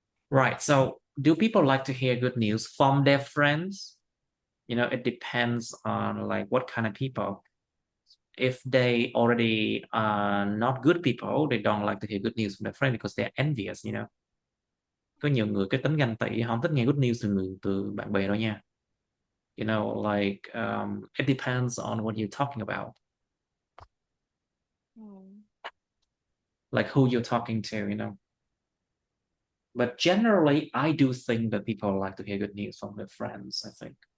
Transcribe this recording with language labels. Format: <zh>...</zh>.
<en>Right. So, do people like to hear good news from their friends? You know, it depends on like what kind of people. if they already are not good people, they don't like to hear good news from their friend because they're envious, you know.</en> <vi>Có nhiều người cái tính ganh tị, họ không thích nghe</vi> <en>good news</en> <vi>từ bạn bè đâu nha.</vi> <en>You know, like it depends on what you're talking about, Mm. like who you're talking to, you know. But generally, I do think that people like to hear good news from their friends, I think.</en>